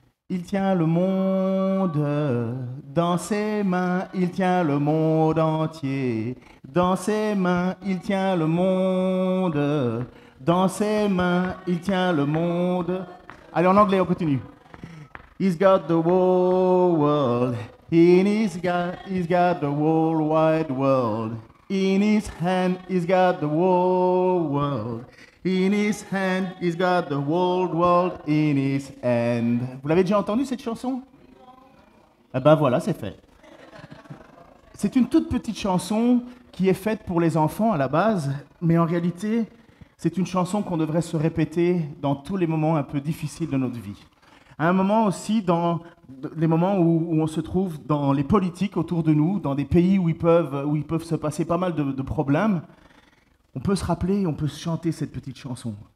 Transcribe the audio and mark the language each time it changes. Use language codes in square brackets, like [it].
[fr] Il tient le monde dans ses mains, il tient le monde entier. Dans ses mains, il tient le monde. Dans ses mains, il tient le monde. Allez, en anglais, on continue. [en] He's got the whole world. He's got the whole wide world. In his hand, he's got the whole world. In his hand, he's got the whole world in his hand. [fr] Vous l'avez déjà entendu cette chanson? Eh ben voilà, c'est fait. C'est une toute petite chanson qui est faite pour les enfants à la base, mais en réalité, c'est une chanson qu'on devrait se répéter dans tous les moments un peu difficiles de notre vie. À un moment aussi, dans les moments où on se trouve dans les politiques autour de nous, dans des pays où il peuvent se passer pas mal de problèmes, on peut se rappeler, on peut chanter cette petite chanson.